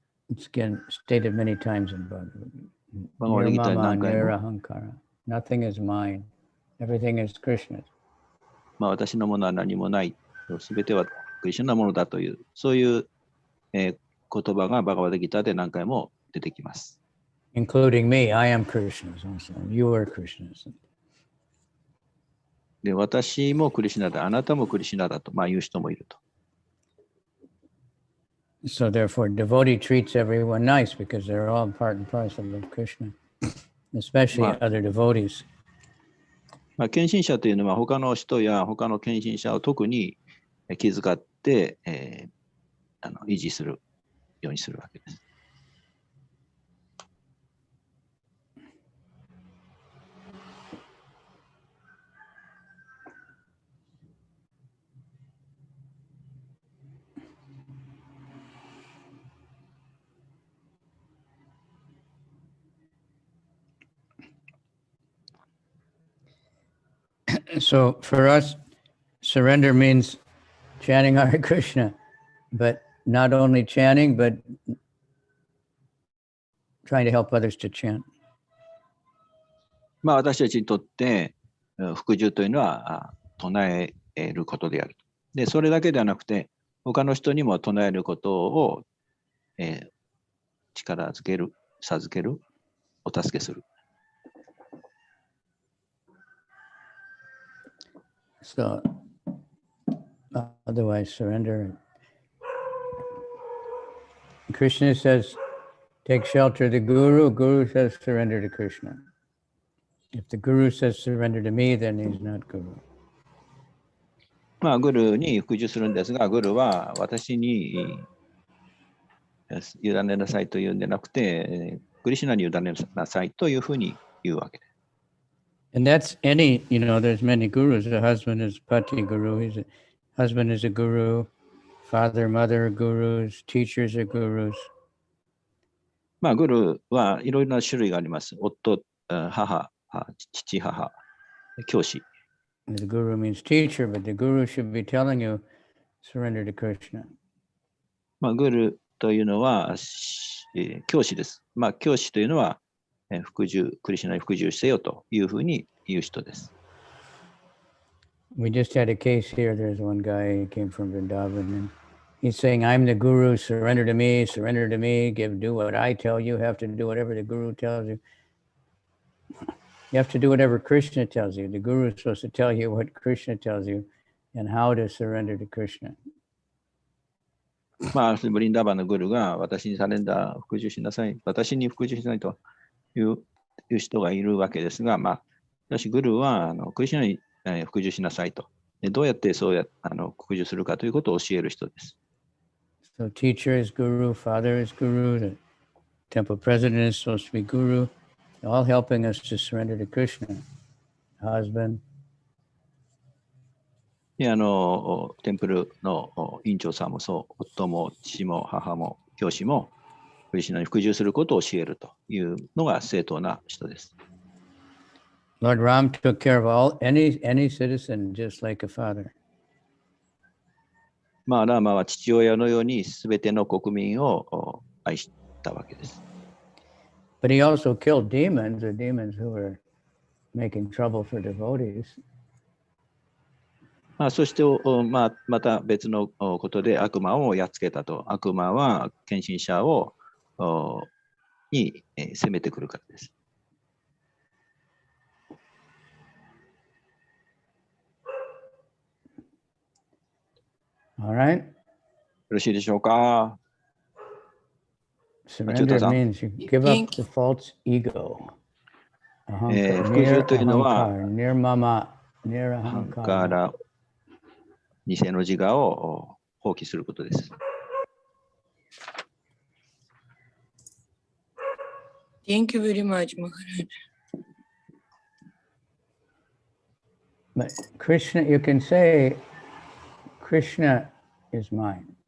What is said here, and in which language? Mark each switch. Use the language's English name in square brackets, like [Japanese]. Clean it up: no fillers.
[English] It's again stated many times in Bhagavad Gita. Nirmama, Nirahankara. Nothing is mine. Everything is Krishna's. [Japanese] 私のものは何もない。すべてはクリシュナのものだという、そういう、言葉がバガバッドギーターで何回も出てきます。 [English] Including me, I am Krishna's also. You are Krishna's. [Japanese] で、私もクリシュナだ、あなたもクリシュナだと、言う人もいると。 [English] So therefore, devotee treats everyone nice because they're all part and parcel of Krishna, especially other devotees. [Japanese] 献身者というのは他の人や他の献身者を特に気遣って、維持するようにするわけです。 [English] So for us, surrender means chanting Hare Krishna, but not only chanting, but trying to help others to chant. [Japanese] まあ私たちにとって服従というのは唱えることである。で、それだけではなくて、他の人にも唱えることを、力づける、授ける、お助けする。 [English] So, otherwise, surrender. Krishna says, take shelter of the Guru. Guru says, surrender to Krishna. If the Guru says, surrender to me, then he's not Guru. [Japanese] まあ、グルに服従するんですが、グルは私に委ねなさいというんでなくて、クリシュナに委ねなさいというふうに言うわけです。 [English] And that's any, there's many gurus. A husband is pati guru. Husband is a guru. Father, mother are gurus. Teachers are gurus. [Japanese] まあ、グルはいろいろな種類があります。夫、母、父、母、教師。 [English] The guru means teacher, but the guru should be telling you, surrender to Krishna. [Japanese] まあ、グルというのは、教師です。まあ、教師というのは、クリシュナに服従せよというふうに言う人です。 [English] We just had a case here. There's one guy who came from Vrindavan, and he's saying, I'm the guru, surrender to me, do what I tell you, have to do whatever the guru tells you. You have to do whatever Krishna tells you. The guru is supposed to tell you what Krishna tells you and how to surrender to Krishna. [Japanese] まあ、ブリンダーバンのグルが私にサレンダー、服従しなさい、私に服従しないという人がいるわけですが、まあ、しかしグルはクリシュナに服従しなさいと。でどうやってそう服従するかということを教える人です。 [English] So teacher is guru, father is guru, the temple president is supposed to be guru, all helping us to surrender to Krishna. Husband. [Japanese] でテンプルの院長さんもそう、夫も父も母も教師もクリシュナに服従することを教えるというのが正当な人です。 [English] Lord Ram took care of any citizen just like a father. [Japanese] まあ、ラーマは父親のようにすべての国民を愛したわけです。 [English] But he also killed demons, or demons who were making trouble for devotees. [Japanese] まあ、そして、また別のことで悪魔をやっつけたと。悪魔は献身者に攻めてくるからです。 [English] All right? [Japanese] よろしいでしょうか。 [English] Surrender means you give up the false ego. [Japanese] 服従というのは、 [Sanskrit] near mama, near アハン ahankara. [Japanese] カラ、偽の自我を放棄することです。 [English] Thank you very much, Maharaj. But Krishna, you can say, Krishna is mine.